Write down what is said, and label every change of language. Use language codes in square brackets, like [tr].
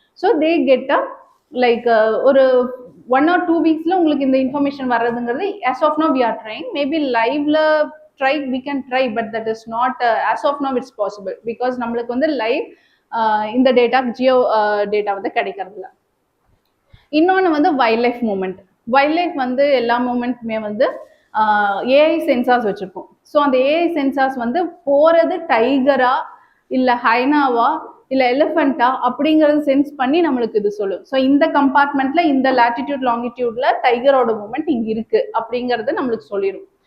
[en] so they get a like ஒரு 1 or 2 weeksல [ta] உங்களுக்கு இந்த information வர்றதுங்கிறது [en] as of now we are trying. Maybe liveல we can try, but that is not as of now it's possible because [ta] நம்மளுக்கு வந்து live இந்த data Jio data வந்து கிடைக்கிறதுல. இன்னொன்று வந்து wild life moment. Wild life வந்து எல்லா மூமெண்ட்டுமே வந்து ஏஐ சென்சார்ஸ் வச்சுருப்போம். ஸோ அந்த ஏஐ சென்சார்ஸ் வந்து போகிறது டைகரா இல்லை ஹைனாவா இல்லை எலிஃபெண்ட்டா அப்படிங்கிறது சென்ஸ் பண்ணி நம்மளுக்கு இது சொல்லும். ஸோ இந்த கம்பார்ட்மெண்ட்ல இந்த லேட்டிடியூட் லாங்கிடியூட்ல டைகரோட மூமெண்ட் இங்கே இருக்கு அப்படிங்கிறது நம்மளுக்கு சொல்லிடும்.